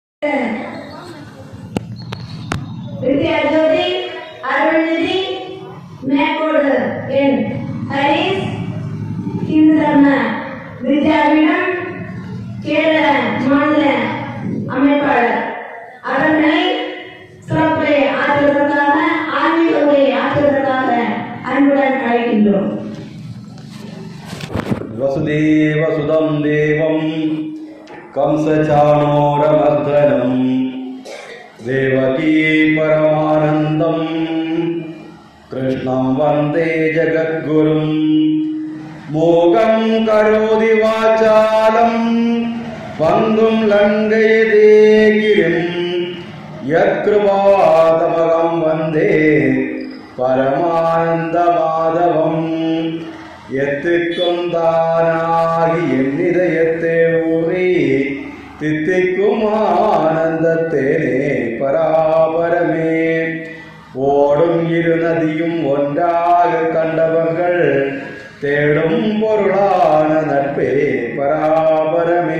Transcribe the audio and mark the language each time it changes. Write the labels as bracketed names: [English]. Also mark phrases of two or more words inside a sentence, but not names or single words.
[Tamil] विद्याज्योति अरुणनिधि मैकोड एन हरीश किंद्रम विद्यापीठम केरಳ மாநில அமைப்பாளர் அவர்களை சிறப்புரை ஆற்றுவதற்காக ஆன்மீக உரை ஆற்றுவதற்காக அன்புடன் அழைக்கின்றோம். [Sanskrit] वसुदेव सुदं देवं कंसचाणूरमर्दनं देवकी परमानन्दं कृष्णं वन्दे जगद्गुरुं मोगं करोति वाचालं पङ्गुं लङ्घयते गिरिं यत्कृपातमहं वन्दे परमानन्दमाधवम् [Tamil] எத்துக்கும் தானாகி என்னிதயத்தே ஊறி தித்திக்கும் ஆனந்தத்தேனே பராபரமே. ஓடும் இரு நதியும் ஒன்றாக கண்டவர்கள் தேடும் பொருளான நட்பே பராபரமே.